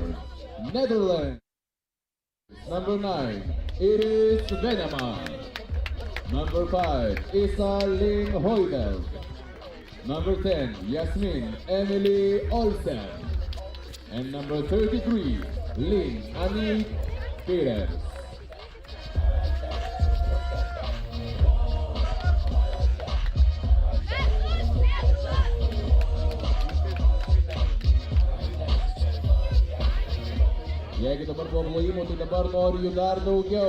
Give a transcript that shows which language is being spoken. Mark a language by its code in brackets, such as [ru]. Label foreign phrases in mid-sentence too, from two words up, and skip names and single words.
[en] Netherlands. Number 9, it is Venema. Number 5, Isa Ling Hoivel. Number 10, Yasmin Emily Olsen. And number 33, Lynn Annie Perez. [lt] Jeigu dabar po plojimų, tai dabar noriu jų dar daugiau.